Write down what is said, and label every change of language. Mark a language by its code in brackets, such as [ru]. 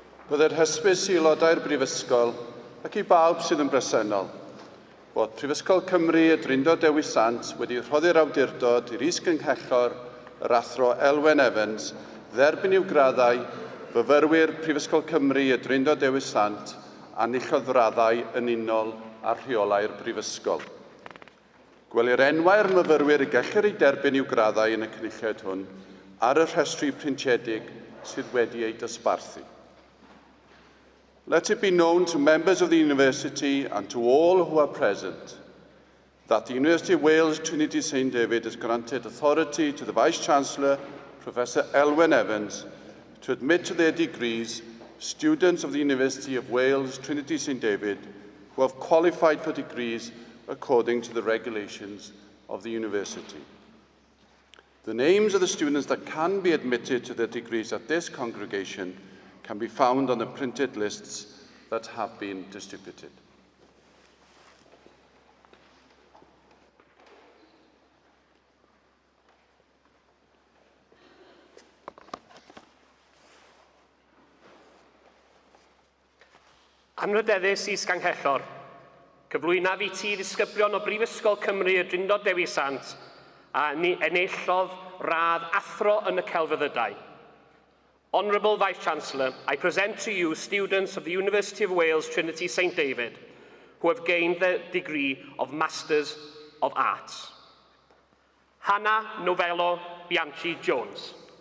[cy] Byddai'r hysbys i aelodau'r Brifysgol ac i bawb sydd yn bresennol bod Prifysgol Cymru y Drindod Dewi Sant wedi rhoddi'r awdurdod i'r is-gynghellor yr athro Elwen Evans dderbyn i'w graddau fyfyrwyr Prifysgol Cymru y Drindod Dewi Sant a nillodd raddau yn unol ar rheolau'r Brifysgol. Gwelir enwau'r myfyrwyr y gellir ei derbyn i'w graddau yn y cynulliad hwn ar y rhestri printiedig sydd wedi ei dosbarthu. [en] Let it be known to members of the University and to all who are present that the University of Wales Trinity St David has granted authority to the Vice-Chancellor, Professor Elwen Evans, to admit to their degrees students of the University of Wales Trinity St David who have qualified for degrees according to the regulations of the University. The names of the students that can be admitted to their degrees at this congregation can be found on the printed lists that have been distributed. [cy] Anrydeddus is-ganghellor, cyflwynaf I ti ddisgyblion o Brifysgol Cymru y Drindod Dewi Sant a enillodd radd athro yn y celfyddydau. [en] Honourable Vice-Chancellor, I present to you students of the University of Wales Trinity St David who have gained the degree of Masters of Arts. Hannah Novello Bianchi Jones.